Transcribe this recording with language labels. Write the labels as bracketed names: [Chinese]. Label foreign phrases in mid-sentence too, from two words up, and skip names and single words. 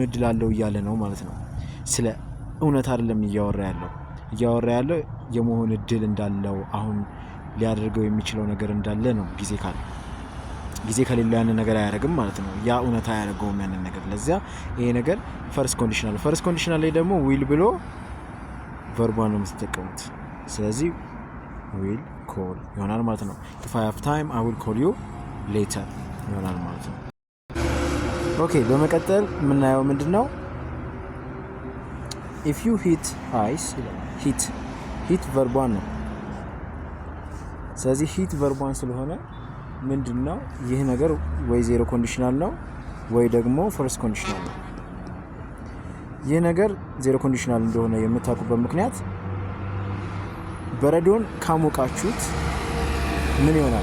[Amharic] እድል አለው እያለ ነው ማለት ነው። ስለ እውነታ አይደለም እያወራ ያለው የመሆን እድል እንዳለው አሁን ሊያደርገው የሚችለው ነገር እንዳለ ነው። ጊዜ ከሌለው ያንን ነገር አያደርግም ማለት ነው። ያ እውነታ ያደርገውም ያንን ነገር። ለዚያ ይሄ ነገር [English] first conditional [Amharic] ላይ ደግሞ ዊል ብሎ verb 1 ነው የምትጠቀሙት። ስለዚህ [English] will call [Amharic] ይሆናል ማለት ነው። [English] if I have time I will call you later [Amharic] ይሆናል ማለት ነው። ኦኬ በመቀጠል የምናየው ምንድነው? [English] if you hit ice hit verb 1 [Amharic] ነው። ስለዚህ [English] hit verb 1 [Amharic] ስለሆነ ምንድነው ይህ ነገር ወይ [English] zero conditional [Amharic] ነው ወይ ደግሞ [English] first conditional [Amharic] ነው። ይህ ነገር [English] zero conditional [Amharic] እንደሆነ የምታውቁበት ምክንያት በረዶን ካሞቃችሁት ምን ይሆናል?